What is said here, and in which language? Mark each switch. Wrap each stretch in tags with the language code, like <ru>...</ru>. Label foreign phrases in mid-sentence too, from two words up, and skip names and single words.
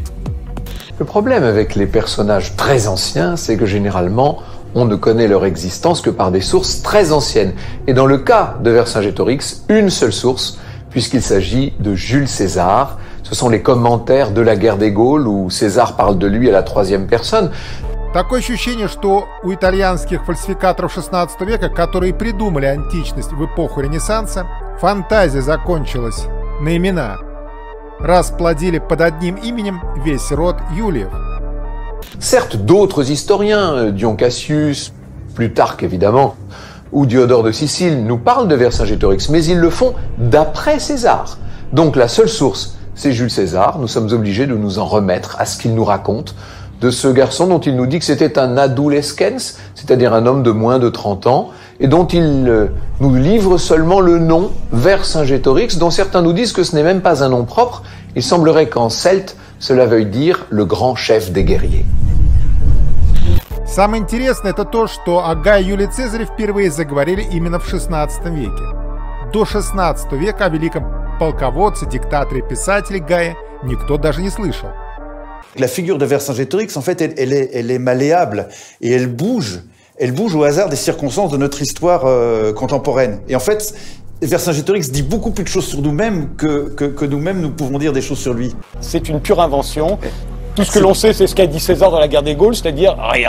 <fr>Le problème avec les personnages très anciens, c'est que généralement, on ne connaît leur existence que par des sources très anciennes. Et dans le cas de Vercingétorix, une seule source, puisqu'il s'agit de Jules César. Ce sont les commentaires de la guerre des Gaules, où César parle de lui à la troisième personne.</fr> <ru>Такое ощущение, что у итальянских фальсификаторов XVI века, которые придумали античность в эпоху Ренессанса, фантазия закончилась на имена. Раз плодили под одним именем весь род Юлиев.</ru> <fr>Certes, d'autres historiens, Dion Cassius, Plutarque évidemment, ou Diodore de Sicile, nous parlent de Vercingétorix, mais ils le font d'après César. Donc la seule source, c'est Jules César. Nous sommes obligés de nous en remettre à ce qu'il nous raconte de ce garçon dont il nous dit que c'était un adolescens, c'est-à-dire un homme de moins de 30 ans, et dont il nous livre seulement le nom Vercingétorix, dont certains nous disent que ce n'est même pas un nom propre. Il semblerait qu'en celte, cela veuille dire le grand chef des guerriers.</fr> <ru>Самое интересное это то, что о Гае Юлии Цезаре впервые заговорили именно в XVI веке. До XVI века о великом полководце, диктаторе, писателе Гае никто даже не слышал.</ru> <fr>La figure de Vercingétorix, en fait, elle est malléable et elle bouge au hasard des circonstances de notre histoire contemporaine. Et en fait, Vercingétorix dit beaucoup plus de choses sur nous-mêmes que nous-mêmes nous pouvons dire des choses sur lui. C'est une pure invention. Tout ce que l'on sait, c'est ce qu'a dit César dans la guerre des Gaules, c'est-à-dire rien.</fr>